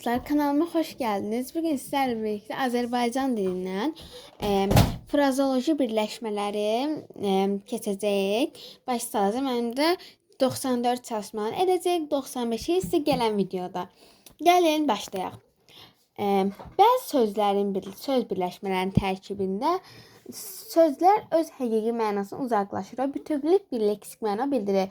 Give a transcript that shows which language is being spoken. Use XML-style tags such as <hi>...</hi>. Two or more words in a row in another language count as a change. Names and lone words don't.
<tr>dostlar, kanalıma hoş geldiniz. Bugün sizlerle birlikte Azerbaycan dilinden</tr> <az>frazoloji birləşmələri keçəcəyik.</az> <tr>Başlayacağım.</tr> <az>Mən də 94 çalışmanı edəcək.</az> <tr>95'i ise gelen videoda.</tr> <az>Gəlin başlayaq. Bəzi sözlərin söz birləşmələrinin tərkibində sözlər öz həqiqi mənasını uzaqlaşır və bütövlük bir leksik məna bildirir.</az>